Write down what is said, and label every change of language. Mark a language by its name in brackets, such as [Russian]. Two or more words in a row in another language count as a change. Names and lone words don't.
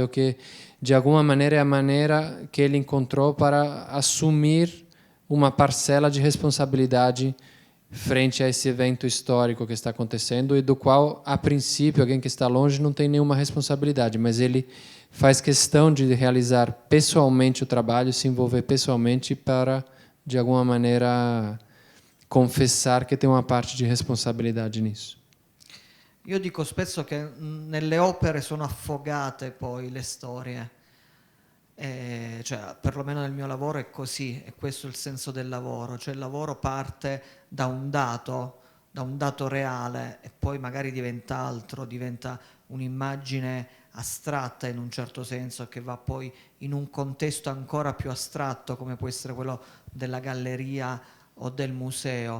[Portuguese] que, de alguma maneira, é a maneira que ele encontrou para assumir uma parcela de responsabilidade frente a esse evento histórico que está acontecendo e do qual, a princípio, alguém que está longe não tem nenhuma responsabilidade, mas ele faz questão de realizar pessoalmente o trabalho, se envolver pessoalmente para, de alguma maneira, confessar che tem uma parte di responsabilidade nisso. [Italian] Io dico spesso che nelle opere sono affogate poi le storie, cioè perlomeno nel mio lavoro è così, e questo è il senso del lavoro, cioè il lavoro parte da un dato reale e poi magari diventa altro, diventa un'immagine astratta in un certo senso che va poi in un contesto ancora più astratto come può essere quello della galleria o del museo.